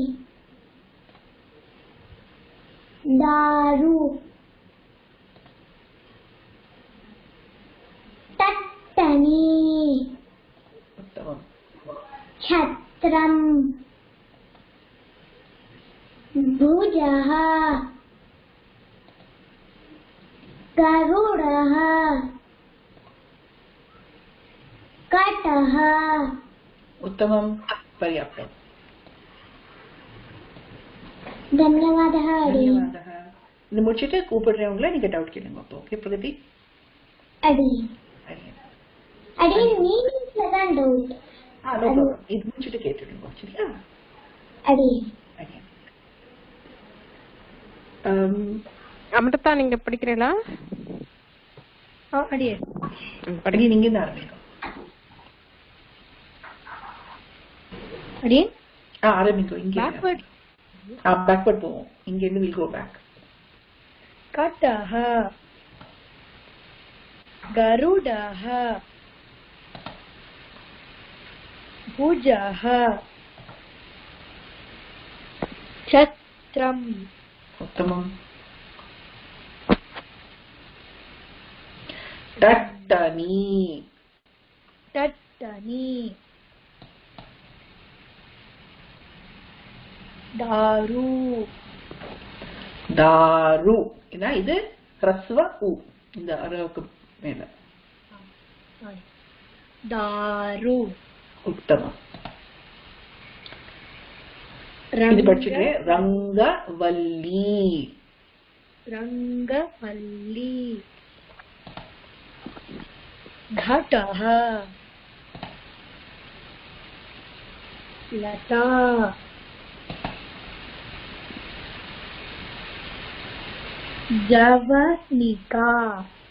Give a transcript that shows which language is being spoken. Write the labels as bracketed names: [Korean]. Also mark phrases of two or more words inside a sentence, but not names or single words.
[Sanskrit] दारू तट्टनी छत्रम भुजः गरुडः कटः उत्तमं पर्याप्तम्. धन्यवादः धन्यवादः. [Tamil] இந்த முடிச்சிட்டு கூப்பிடுறவங்கள நீங்க டவுட் கேளுங்க. அப்போ ஓகே பிரகதி? அடி மீனிங்ஸ்ல தான் டவுட். நோ ப்ராப்ளம். இது முடிச்சிட்டு கேட்டுடுங்க. சரியா? அடி அமிர்தா நீங்க படிக்கிறீங்களா? அடியே படிங்க. நீங்க தான் ஆரம்பிங்க. அடியே ஆரம்பிங்க. இங்க பேக்வர்ட் பேக்வர்ட் போவோம். இங்க இருந்து [English] will go back. [Sanskrit] கட்டஹ गरुडः भुजः छत्रम् उत्तमम् टट्टनी दारू [Tamil] ஏன்னா இது ஹ்ரஸ்வ உ இந்த அரவுக்கு மேல [Sanskrit] दारू [Tamil] உத்தமம். இது படிச்சுட்டு ரங்கவல்லி [Sanskrit] रङ्गवल्ली। घटः. Lata. Javanika.